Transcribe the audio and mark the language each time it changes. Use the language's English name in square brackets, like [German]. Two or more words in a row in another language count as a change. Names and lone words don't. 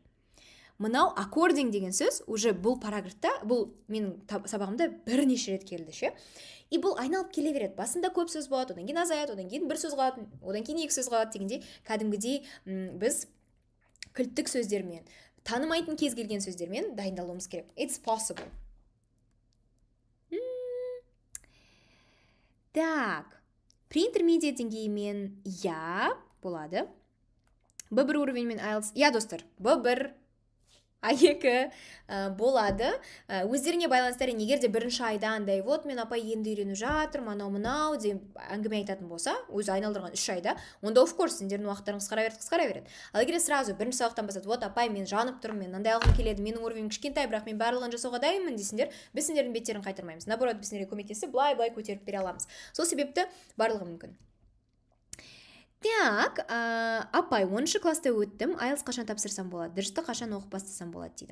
[Kazakh] Мынау according деген сөз уже бұл параграфта, бұл менің сабағымда бірнеше рет келді ше. И бұл айналып келе береді. Басында көп сөз болады, одан кейін азаяды, одан кейін бір сөз қалады, одан кейін 2 сөз қалады дегенде, кәдімгідей біз кілттік сөздермен, танымайтын кез келген сөздермен дайындалуымыз керек. [English] It's possible. [Kazakh] Так, pre-intermediate деңгеймен болады. B1 уровеньмен IELTS. Достар, B1 A2 болады. Өздеріне байланыстары егер де бірінші айда андай, вот мен апай енді үйрену жатыр, мынау деп әңгіме айтатын болса, өзі айналдырған 3 айда, онда [English] of course [Kazakh] сендердің уақыттарың қысқара береді. Ал егер сразу бірінші сабақтан бастап, вот апай мен жанып тұрмын, мен андай алғым келеді, менің уровенім кішкентай, бірақ мен барлығын жасауға дайынмын десеңдер, біз сендердің беттерін қайтармаймыз. Наоборот, біз сендерге көмектесіп, былай көтеріп бере аламыз. Сол себепті барлығы мүмкін. Так, апай, 10-шы класста өттім, IELTS қашан тапсырсам болады, дұрысты қашан оқып бастасам болады дейді.